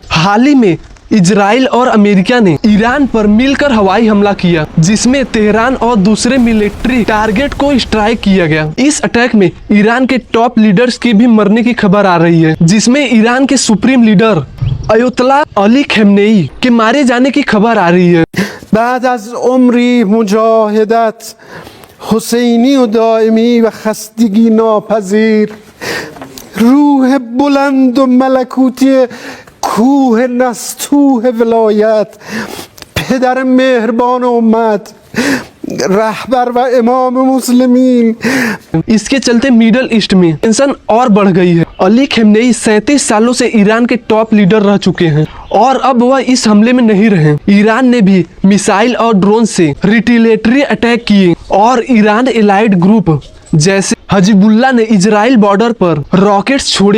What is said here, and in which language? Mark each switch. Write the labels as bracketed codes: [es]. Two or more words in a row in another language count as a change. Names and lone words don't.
[hi] हाल ही में इजराइल और अमेरिका ने ईरान पर मिलकर हवाई हमला किया जिसमें तेहरान और दूसरे मिलिट्री टारगेट को स्ट्राइक किया गया। इस अटैक में ईरान के टॉप लीडर्स की भी मरने की खबर आ रही है, जिसमें ईरान के सुप्रीम लीडर अयतुल्ला अली खमेनेई के मारे जाने की खबर आ रही है। [fa] بعد از عمری مجاهدت حسینی و دائمی و خستگی ناپذیر روح بلند و ملکوتی کوه نستوه ولایت پدر مهربان امت رهبر و امام مسلمین. [hi] इसके चलते मिडल ईस्ट में टेंशन और बढ़ गई है। अली खमेनेई 37 सालों से ईरान के टॉप लीडर रह चुके हैं और अब वह इस हमले में नहीं रहे। ईरान ने भी मिसाइल और ड्रोन से रिटेलिएटरी अटैक किए और ईरान एलाइड ग्रुप जैसे हजिबुल्ला ने इजराइल बॉर्डर पर रॉकेट्स छोड़े।